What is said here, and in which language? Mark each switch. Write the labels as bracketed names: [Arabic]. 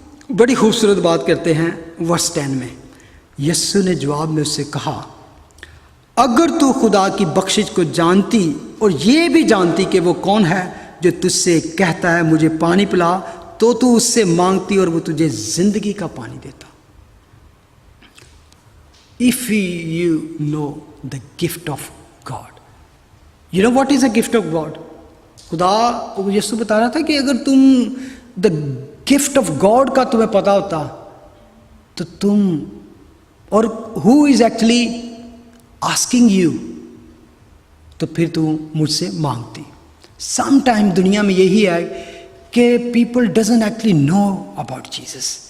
[Hindi] बड़ी खूबसूरत बात करते हैं वर्स 10 में। यीशु ने जवाब में उससे कहा, अगर तू खुदा की बख्शिश को जानती और ये भी जानती कि वो कौन है जो तुझसे कहता है मुझे पानी पिला, तो तू उससे मांगती और वो तुझे जिंदगी का पानी देता। [English] If you know the gift of God, you know what is the gift of God? [Hindi] खुदा यीशु बता रहा था कि अगर तुम [English] the gift of God [Hindi] का तुम्हें पता होता तो तुम, और [English] who is actually asking you, [Hindi] तो फिर तुम मुझसे मांगती। [English] some time [Hindi] दुनिया में यही है कि [English] People doesn't actually know about Jesus.